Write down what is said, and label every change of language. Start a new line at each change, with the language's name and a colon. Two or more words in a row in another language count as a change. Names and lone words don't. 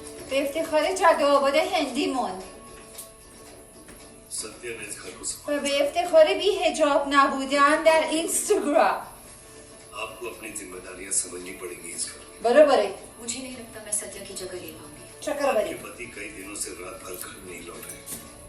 Persian: به افتخار جد و آباد هندیمون و به افتخار بی حجاب نبودن در اینستاگرام.
Hindi: आपको अपनी जिम्मेदारियां समझनी पड़ेंगी इसका।
Marathi: बरोबर आहे.
Hindi: मुझे नहीं लगता मैं सत्या की जगह ले पाऊंगी। चक्रवर्ती आपके पति कई दिनों से रात भर घर नहीं लौट रहे।